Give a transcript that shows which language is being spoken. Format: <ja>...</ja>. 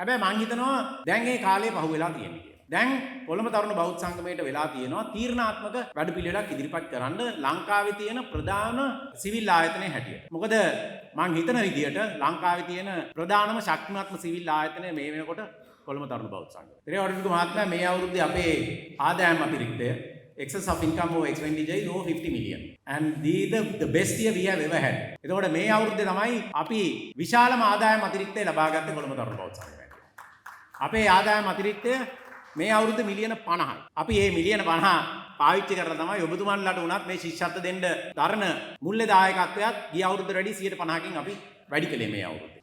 <si>හැබැයි මම හිතනවා දැන් මේ කාලේ පහුවෙලා තියෙන්නේ කියලා. දැන් කොළඹ තරුණ බෞද්ධ සංගමයට වෙලා තියෙනවා තීරණාත්මක වැඩපිළිවෙලක් ඉදිරිපත් කරන්න ලංකාවේ තියෙන ප්‍රධාන සිවිල් ආයතනයේ හැටියට. මොකද මම හිතන විදිහට ලංකාවේ තියෙන ප්‍රධානම ශක්තිමත්ම සිවිල් ආයතනය මේ වෙනකොට කොළඹ තරුණ බෞද්ධ සංගමය. ත්‍රිවර්ණික මහත්මයා මේ අවුරුද්දේ අපේ ආදායම් අතිරික්තය</si> <en>excess of income over expenditure is over 50 million and the best year we have ever had.</en> <si>එතකොට මේ අවුරුද්දේ තමයි අපි විශාලම ආදායම් අතිරික්තය ලබා ගත්තේ කොළඹ තරුණ බෞද්ධ සංගමයෙන්. අපේ ආදායම් අතිරික්තය මේ අවුරුද්ද මිලියන 50යි. අපි මේ මිලියන 50 පාවිච්චි කරලා තමයි ඔබතුමන්ලාට උනත් මේ ශිෂ්‍යත්ව දෙන්න දරන මුල්ලේ දායකත්වයක් ගිය අවුරුද්දට වැඩි 150කින් අපි වැඩි කළේ මේ අවුරුද්දේ.</si>